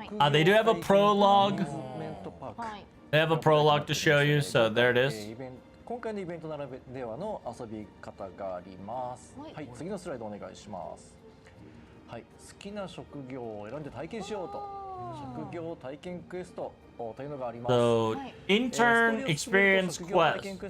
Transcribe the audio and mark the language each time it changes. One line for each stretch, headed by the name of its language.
English: They do have a prologue. They have a prologue to show you, so there it is.
Japanese: 今回のイベントならではの遊び方があります。はい、次のスライドお願いします。はい、好きな職業を選んで体験しようと職業体験クエストというのがあります。
English: So, intern experience quest.